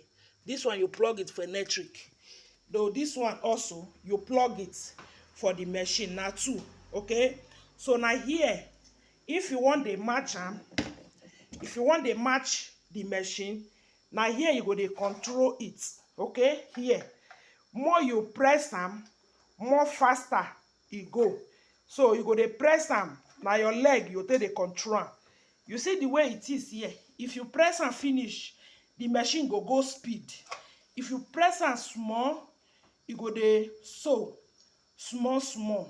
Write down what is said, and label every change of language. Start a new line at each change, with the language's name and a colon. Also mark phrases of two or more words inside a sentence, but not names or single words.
Nigerian Pidgin: This one you plug it for electric, though this one also you plug it for the machine. Now two. Okay, so now here, if you want the match the machine, now here you go to control it. Okay, here, more you press am, more faster e go. So you go to press am, now your leg you take the control am. You see the way it is here. If you press am finish, the machine go speed. If you press am small, e go dey sew small.